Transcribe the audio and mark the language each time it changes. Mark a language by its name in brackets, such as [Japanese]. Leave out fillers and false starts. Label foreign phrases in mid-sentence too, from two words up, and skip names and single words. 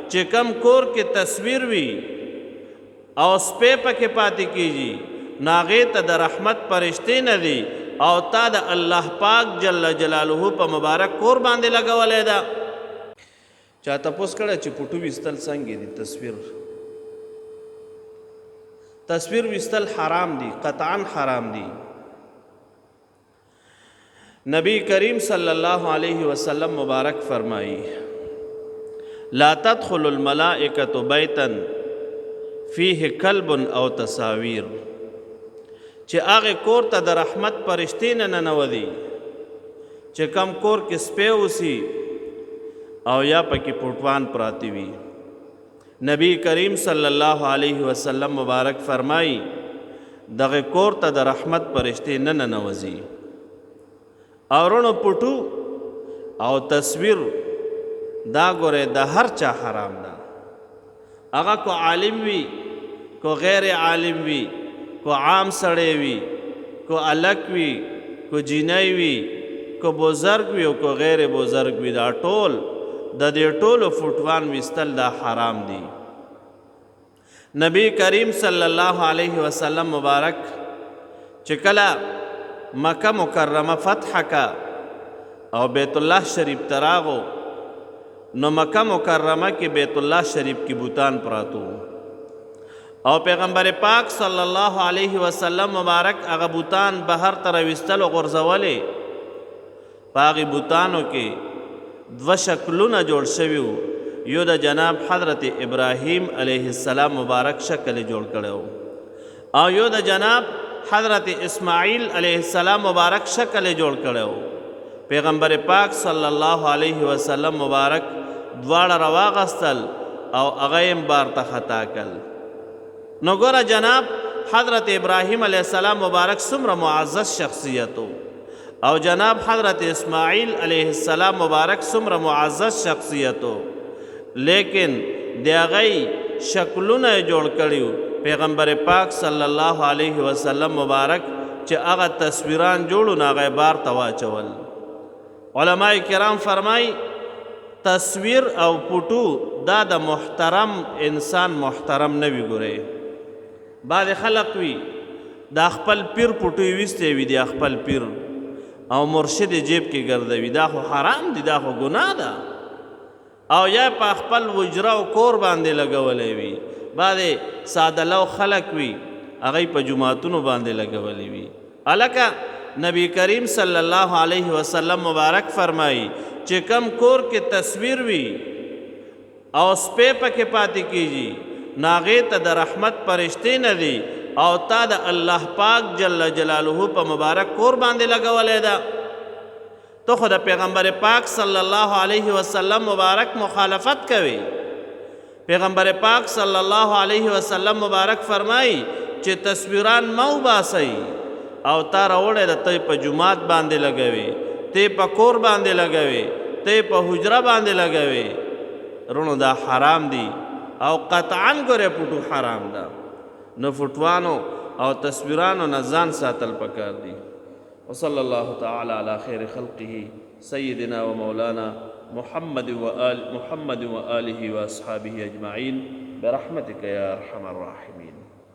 [Pashto] چې کم کور کې تصویر وي او سپی پکې پاتې کیږي نو هغې ته د رحمت فرشتې نه دي او تا د الله پاک [Arabic] جل جلاله [Pashto] په مبارک کور باندې لګولی ده. چا تپوس کړی چې پټو ویستل څنګه دي؟ تصویر ویستل حرام دي، قطعا حرام دي. نبی کریم [Arabic] صلی اللہ علیہ وسلم [Pashto] مبارک فرمائی [Arabic] لا تدخل الملائکۃ بیتا فیہ کلب او تصاویر، [Pashto] چې هغه کور ته د رحمت فرشتې نه ننوځي چې کم کور کې سپی اوسي او یا پکې پټوان پراته وي. نبی کریم [Arabic] صلی اللہ علیہ وسلم [Pashto] مبارک فرمائی دغه کور ته د رحمت فرشتې نه ننوځي. او رونو پټو او تصویر دا ګوره د هر چا حرام ده، هغه کو عالم وي کو غیر عالم وي، کو عام سړی وي کو الک وي کو جینۍ وي کو بزرگ وي او کو غیر بزرگ وي، دا ټول د دې ټولو فوټوان ویستل دا حرام دي. نبی کریم [Arabic] صلی اللہ علیہ وسلم [Pashto] مبارک چې کله مکه مکرمه فتح کا او بیت الله شریف تراغو نو مکه مکرمه کې بیت الله شریف کې بوتان پراتو او پیغمبر پاک [Arabic] صلی اللہ علیہ وسلم [Pashto] مبارک هغه بوتان بهر ته راویستل او غورځولې. په هغې بوتانو کې دوه شکلونه جوړ شوي وو، یو د جناب حضرت ابراهیم [Arabic] علیہ السلام [Pashto] مبارک شکل جوړ کړی و او یو د جناب حضرت اسماعیل [Arabic] علیہ السلام [Pashto] مبارک شکل جوړ کړی و. پیغمبر پاک [Arabic] صلی اللہ علیہ وسلم [Pashto] مبارک دواړه راواغستل او هغه یې بار ته خطا کړل. نو ګوره جناب حضرت ابراهیم [Arabic] علیہ السلام [Pashto] مبارک څومره معزز شخصیت و او جناب حضرت اسماعیل [Arabic] علیہ السلام [Pashto] مبارک څومره معزز شخصیت و، لیکن د هغې شکلونه یې جوړ کړي وو. پیغمبر پاک [Arabic] صلی اللہ علیہ وسلم [Pashto] مبارک چې هغه تصویران جوړو نو هغه یې بار ته واچول. علماء کرام فرمای تصویر او پټو دا د محترم انسان محترم نه وي. ګورئ بعض خلق وي دا خپل پیر پټو یې ویستی وي، د خپل پیر او مرشد جیب کې ګرځوي، دا خو حرام دي، دا خو ګناه ده. او یا په خپل وجره او کور باندې لګولی وي. بعضې ساده لو خلک وي هغوی په جوماتونو باندې لګولی وي. هلکه نبی کریم [Arabic] صلی اللہ علیہ وسلم [Pashto] مبارک فرمائی چې کم کور کې تصویر وي او سپی پکې پاتې کیږي نو هغې ته د رحمت فرشتې نه دي او تا د الله پاک [Arabic] جل جلاله [Pashto] په مبارک کور باندې لګولی ده. تو خو د پیغمبر پاک [Arabic] صلی اللہ علیہ وسلم [Pashto] مبارک مخالفت کوي. پیغمبر پاک [Arabic] صلی اللہ علیہ وسلم [Pashto] مبارک فرمائی چې تصویران مو باسئ او تا راوړی د ته په جومات باندې لګوي، ته په کور باندې لګوي، ته په حجره باندې لګوي. رونو دا حرام دي او قطعا ګورې پټو حرام ده. نو فوټوانو او تصویرانو نه ځان ساتل پکار دي. [Arabic] وصلی اللہ تعالی علی خیر خلقه سیدنا و مولانا محمد و آلہ و اصحابہ اجمعین برحمتک یا ارحم الراحمین.